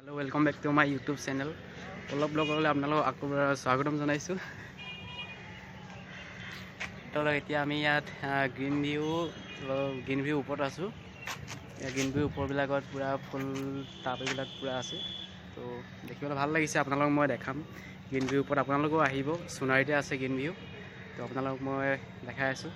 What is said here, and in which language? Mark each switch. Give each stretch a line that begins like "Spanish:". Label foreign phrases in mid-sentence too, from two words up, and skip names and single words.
English: welcome back to my YouTube channel पल्लव ब्लगলৈ
Assamese: আপোনালোকক আকৌ স্বাগতম জনাইছোঁ। এতিয়া আমি ইয়াত গ্ৰীণ ভিউ ওপৰত আছোঁ। গ্ৰীণ ভিউ ওপৰবিলাকত পুৰা ফুল টাব এইবিলাক পুৰা আছে, তো দেখিবলৈ ভাল লাগিছে। আপোনালোকক মই দেখাম গ্ৰীণ ভিউ ওপৰত, আপোনালোকেও আহিব। সোণাৰীতে আছে গ্ৰীণ ভিউ, তো আপোনালোকক মই দেখাই আছোঁ।